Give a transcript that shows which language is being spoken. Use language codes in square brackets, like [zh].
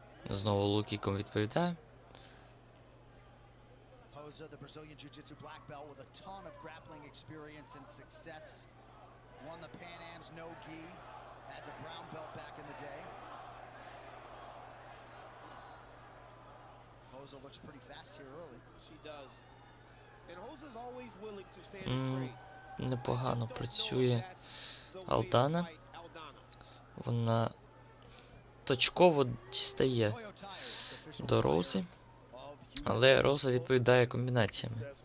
[uk] Знову лоу-кіком відповідає. [en] The Brazilian Jiu-Jitsu black belt with a ton of grappling experience and success. Won the Pan Am's no-gi as a brown belt back in the day. Hosa looks pretty fast here early. She does. And Hosa's always willing to stand and trade. [uk] Непогано працює Алдана. Вона точково дістає до Роузи. Але Роуза відповідає комбінаціями.